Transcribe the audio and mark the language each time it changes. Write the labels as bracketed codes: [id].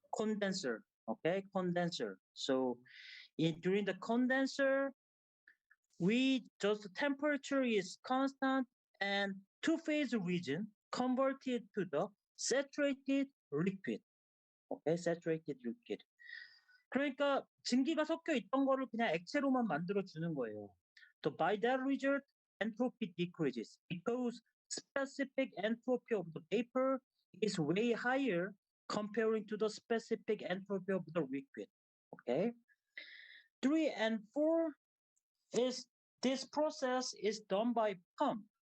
[en] Condenser. Okay, condenser. So during the condenser, we just temperature is constant and two-phase region converted to the saturated liquid. Okay, saturated liquid. [ko] 그러니까 증기가 섞여 있던 거를 그냥 액체로만 만들어 주는 거예요. [en] So by that result, entropy decreases because specific entropy of the vapor is way higher comparing to the specific entropy of the liquid. Okay. 3 and 4 is this process is done by pump.